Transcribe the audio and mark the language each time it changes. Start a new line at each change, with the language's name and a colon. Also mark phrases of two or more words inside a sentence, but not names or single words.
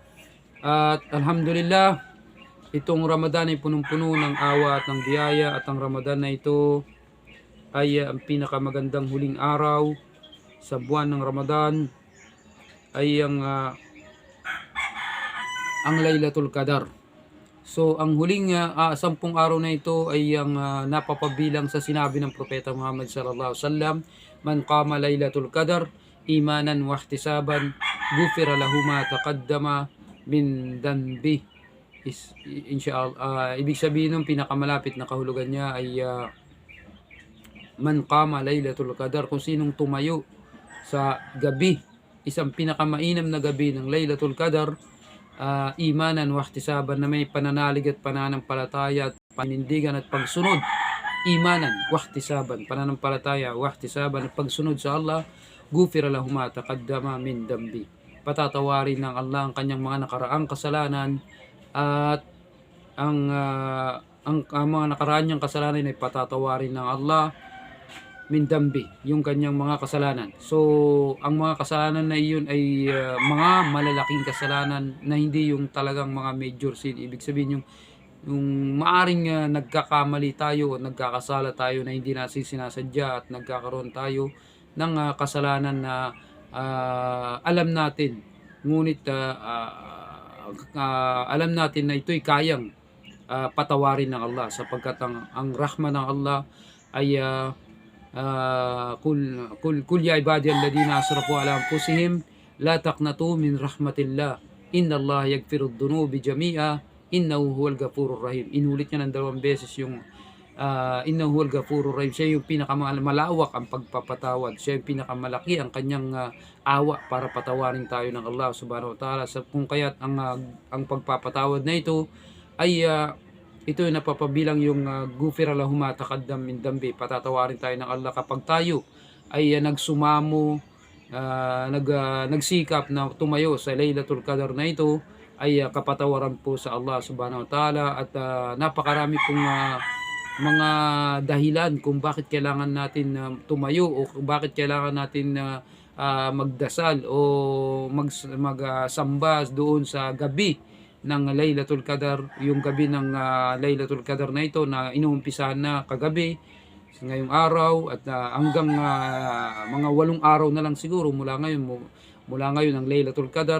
Filipino: At alhamdulillah, itong Ramadan ay punong-puno ng awa at ng biyaya, at ang Ramadan na ito ay ang pinakamagandang huling araw sa buwan ng Ramadan ay ang Laylatul Qadar. So ang huling 10 araw na ito ay ang napapabilang sa sinabi ng Propeta Muhammad
Arabic: صلى الله عليه وسلم, من قام ليلة القدر إيمانا واحتسابا غفر له ما تقدم من ذنبه.
Filipino: Inshallah, ibig sabihin ng pinakamalapit na kahulugan niya ay
Arabic: من قام ليلة القدر,
Filipino: kung sinong tumayo sa gabi, isang pinakamainam na gabi ng Laylatul Qadar,
Arabic: إيمانا واحتسابا,
Filipino: na may pananalig at pananampalataya at panindigan at pagsunod.
Arabic: إيمانا واحتسابا,
Filipino: pananampalataya,
Arabic: واحتسابا
Filipino: at pagsunod sa Allah,
Arabic: غفر له ما تقدم من ذنبه,
Filipino: patatawarin ng Allah ang kanyang mga nakaraang kasalanan, at ang mga nakaraan niyang kasalanan ay patatawarin ng Allah
Arabic: من ذنبه,
Filipino: yung kanyang mga kasalanan. So ang mga kasalanan na iyon ay mga malalaking kasalanan na hindi yung talagang mga
English: major sin.
Filipino: Ibig sabihin yung maaring nagkakamali tayo o nagkakasala tayo na hindi natin sinasadya, at nagkakaroon tayo ng kasalanan na alam natin, ngunit alam natin na ito'y kayang patawarin ng Allah, sapagkat ang rahma ng Allah ay
Arabic: قل يا عبادي الذين أسرفوا على أنفسهم لا تقنطوا من رحمة الله إن الله يغفر الذنوب جميعا إنه هو الغفور الرحيم.
Filipino: Inulit niya ng 2 beses yung
Arabic: إنه هو الغفور الرحيم.
Filipino: Siya yung pinakamalawak ang pagpapatawad, siya yung pinakamalaki ang kanyang awa para patawarin tayo ng Allah
Arabic: سبحانه وتعالى.
Filipino: Kung kaya't ang pagpapatawad na ito ay ito yung napapabilang yung
Arabic: غفر له ما تقدم من ذنبه,
Filipino: patatawarin tayo ng Allah kapag tayo ay nagsumamo, nagsikap na tumayo sa Laylatul Qadar na ito, ay kapatawaran po sa Allah
Arabic: سبحانه وتعالى.
Filipino: At napakarami pong mga dahilan kung bakit kailangan natin tumayo o bakit kailangan natin magdasal o magsamba doon sa gabi ng Laylatul Qadar, yung gabi ng Laylatul Qadar na ito na inuumpisahan na kagabi ngayong araw at hanggang mga 8 araw na lang siguro mula ngayon ang Laylatul Qadar.